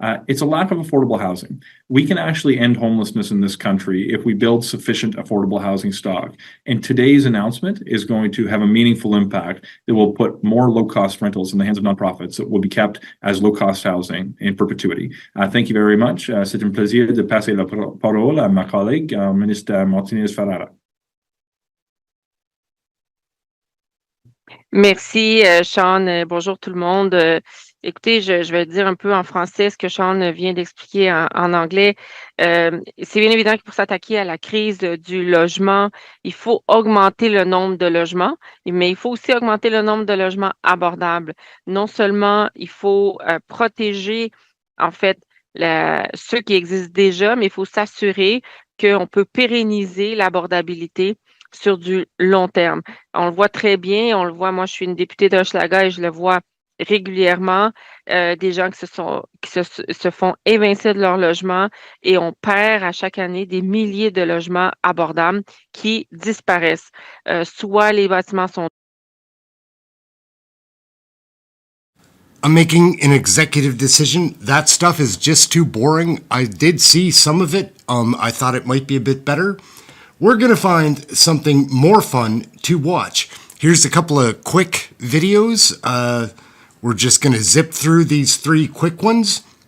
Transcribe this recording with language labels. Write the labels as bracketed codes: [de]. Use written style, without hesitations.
[en] It's a lack of affordable housing. We can actually end homelessness in this country if we build sufficient affordable housing stock. And today's announcement is going to have a meaningful impact that will put more low-cost rentals in the hands of nonprofits that will be kept as low-cost housing in perpetuity. Thank you very much. [fr] C'est un plaisir de passer la parole à ma collègue, Ministre Martinez-Ferrara. Merci, Sean. Bonjour tout le monde. Écoutez, je vais dire un peu en français ce que Sean vient d'expliquer en anglais. C'est bien évident que pour s'attaquer à la crise du logement, il faut augmenter le nombre de logements, mais il faut aussi augmenter le nombre de logements abordables. Non seulement il faut protéger, en fait, ceux qui existent déjà, mais il faut s'assurer qu'on peut pérenniser l'abordabilité sur du long terme. On le voit très bien, on le voit, moi je suis une députée d'Hochelaga et je le vois régulièrement des gens qui se font évincer de leur logement et on perd à chaque année des milliers de logements abordables qui disparaissent. Soit les bâtiments sont [en] I'm making an executive decision. That stuff is just too boring. I did see some of it. I thought it might be a bit better. We're going to find something more fun to watch. Here's a couple of quick videos. We're just going to zip through these 3 quick ones.